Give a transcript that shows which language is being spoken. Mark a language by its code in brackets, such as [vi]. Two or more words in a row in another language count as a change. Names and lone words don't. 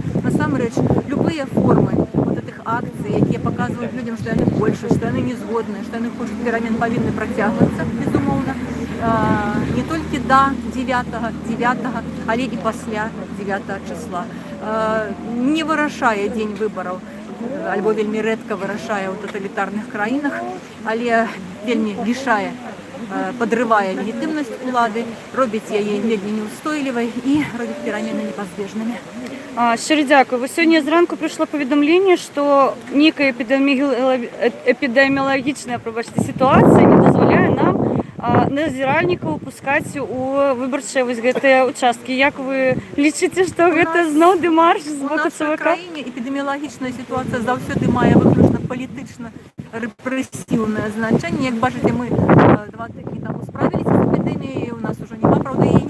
[be] Насамрэч, любыя формы [ru] вот этих [be] акцый, якія паказваюць людям, што яны больш, што яны не згодныя, што яны хочуць перамен, павінны працягвацца, безумоўна, не толькі да 9, але і пасля 9 числа. Не вырашае дзень выбараў, альбо вельмі рэдка вырашае ў таталітарных краінах, але вельмі лішае, падрывае легітымнасць улады, робіць яе вельмі неустойлівай і робіць перамены непазбежнымі. [uk] Щиро дякую. Сьогодні зранку прийшло повідомлення, що ніяка епідеміологічна, ситуація не дозволяє нам [be] назіральнікаў пускаць у выбарчыя вось гэтыя участкі. Як вы лічыце, што гэта зноў дэмарш з боку ЦВК? У нас в краіне эпідэміялагічная сітуацыя заўсёды мае выключна палітычна рэпрэсіўнае значэнне. Як бачыце, мы 2 тыдні таму справіліся з эпідэміяй, у нас ужо няма, правда, яе не было.